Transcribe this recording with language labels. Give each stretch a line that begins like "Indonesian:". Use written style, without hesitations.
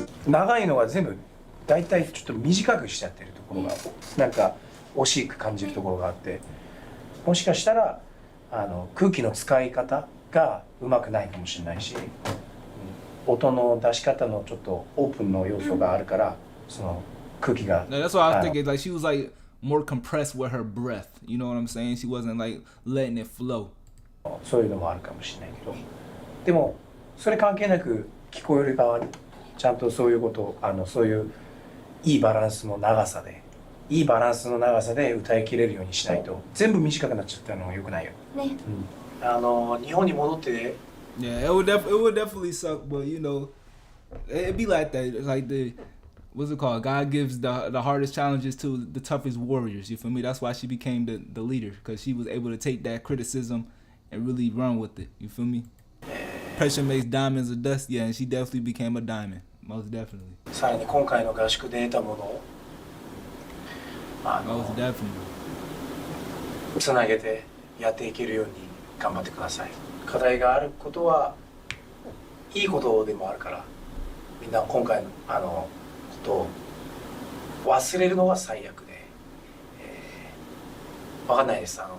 Japanese: 長いのが全部だいたいちょっと短くしちゃってるところがなんか惜しく感じるところがあって、もしかしたら空気の使い方がうまくないかもしれないし、音の出し方のちょっとオープンの要素があるからその空気が。
English: That's what I was thinking. Like she was like more compressed with her breath. You know what I'm saying? She wasn't like letting it flow.
Japanese: そういうのもあるかもしれないけど、でもそれ関係なく聞こえる側にちゃんとそういうことそういういいバランスの長さで歌い切れるようにしないと全部短くなっちゃったのは良くないよ。ね。日本に戻って。
English: Yeah, it would definitely suck, but you know, it'd be like that. It's like what's it called? God gives the hardest challenges to the toughest warriors. You feel me? That's why she became the leader, because she was able to take that criticism and really run with it. You feel me? Pressure makes diamonds of dust. Yeah, and she definitely became a diamond. Most definitely.
Japanese: さらに今回の合宿で得たものを
English: Most definitely.
Japanese: つなげてやっていけるように頑張ってください。課題があることはいいことでもあるから、みんな今回のことを忘れるのが最悪で、分かんないです。